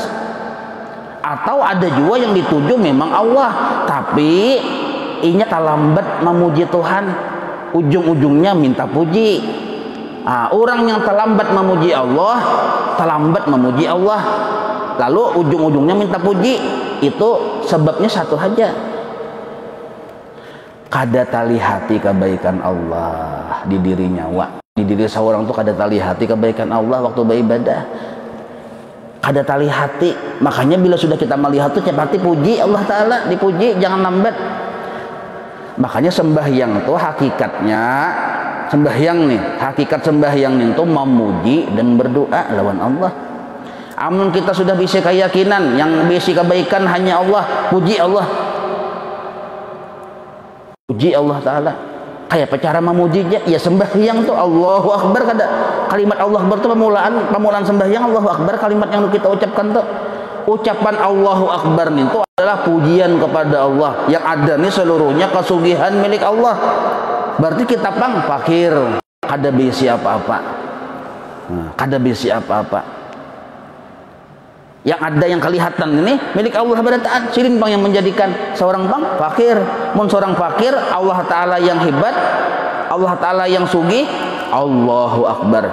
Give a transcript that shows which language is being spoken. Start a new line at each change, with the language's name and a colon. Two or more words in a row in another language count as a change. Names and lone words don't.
Indonesian: Atau ada juga yang dituju memang Allah, tapi inya terlambat memuji Tuhan, ujung-ujungnya minta puji. Nah, orang yang terlambat memuji Allah, terlambat memuji Allah, lalu ujung-ujungnya minta puji, itu sebabnya satu saja,
Banjar: kada tali hati kebaikan Allah di diri nyawa, di diri seorang tuh kada tali hati kebaikan Allah waktu beribadah, kada tali hati.
Indonesian: Makanya bila sudah kita melihat tuh cepat puji Allah Ta'ala, dipuji, jangan lambat. Makanya sembahyang tuh hakikatnya, sembahyang nih, hakikat sembahyang itu memuji dan berdoa lawan Allah. Amun kita sudah bisa keyakinan yang bisa kebaikan hanya Allah, puji Allah, puji Allah Ta'ala. Kayak apa cara memujinya? Ya sembahyang tuh
Arabic: Allahu Akbar,
Indonesian: kada kalimat
Arabic: Allah Akbar
Indonesian: tuh pemulaan sembahyang
Arabic: Allahu Akbar,
Indonesian: kalimat yang kita ucapkan tuh. Ucapan
Arabic: Allahu Akbar
Indonesian: itu adalah pujian kepada Allah, yang ada nih seluruhnya kasugihan milik Allah.
Banjar: Berarti kita pang fakir, kada bisi apa-apa. Nah, kada bisi apa-apa. Yang ada yang kelihatan ini milik Allah berataan. Silin bang yang menjadikan seorang bang fakir. Mun seorang fakir, Allah Ta'ala yang hebat, Allah Ta'ala yang sugih,
Arabic: Allahu Akbar.